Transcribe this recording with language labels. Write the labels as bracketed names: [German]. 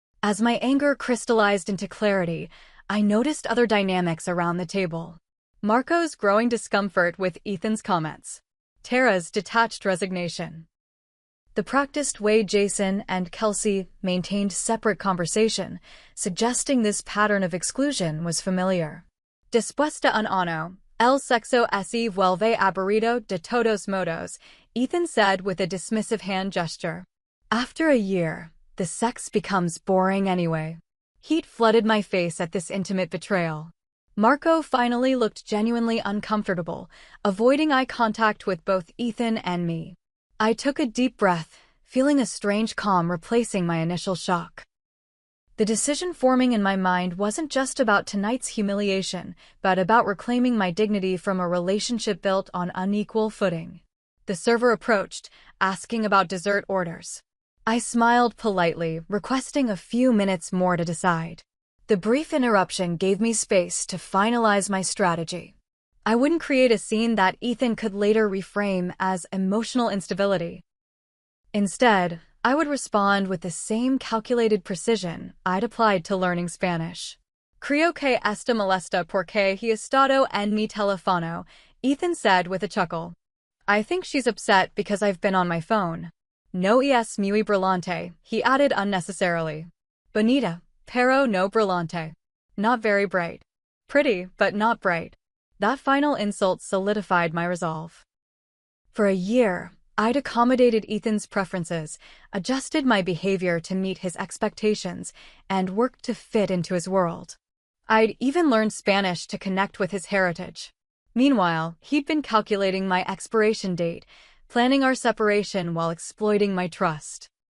[English] As my anger crystallized into clarity, I noticed other dynamics around the table. Marco's growing discomfort with Ethan's comments. Tara's detached resignation. The practiced way Jason and Kelsey maintained separate conversation, suggesting this pattern of exclusion was familiar. [Spanish] Después de un año, el sexo se vuelve aburrido de todos modos, [English] Ethan said with a dismissive hand gesture. After a year, the sex becomes boring anyway. Heat flooded my face at this intimate betrayal. Marco finally looked genuinely uncomfortable, avoiding eye contact with both Ethan and me. I took a deep breath, feeling a strange calm replacing my initial shock. The decision forming in my mind wasn't just about tonight's humiliation, but about reclaiming my dignity from a relationship built on unequal footing. The server approached, asking about dessert orders. I smiled politely, requesting a few minutes more to decide. The brief interruption gave me space to finalize my strategy. I wouldn't create a scene that Ethan could later reframe as emotional instability. Instead, I would respond with the same calculated precision I'd applied to learning Spanish. [Spanish] Creo que esta molesta porque he estado en mi teléfono, [English] Ethan said with a chuckle. I think she's upset because I've been on my phone. [Spanish] No es muy brillante, [English] he added unnecessarily. [Spanish] Bonita, pero no brillante. [English] Not very bright. Pretty, but not bright. That final insult solidified my resolve. For a year, I'd accommodated Ethan's preferences, adjusted my behavior to meet his expectations, and worked to fit into his world. I'd even learned Spanish to connect with his heritage. Meanwhile, he'd been calculating my expiration date, planning our separation while exploiting my trust.